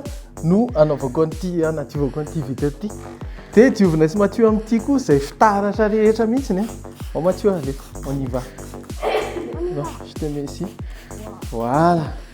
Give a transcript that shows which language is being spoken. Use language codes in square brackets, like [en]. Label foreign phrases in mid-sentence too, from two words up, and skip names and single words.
[mg] no anaovako an'ity anativako an'ity vitre ity dia diovina sy mathio amin'ity koa izay fitaratra rehetra mihitsiny a Mathieu [fr] allez on y va non, je te mets ici voilà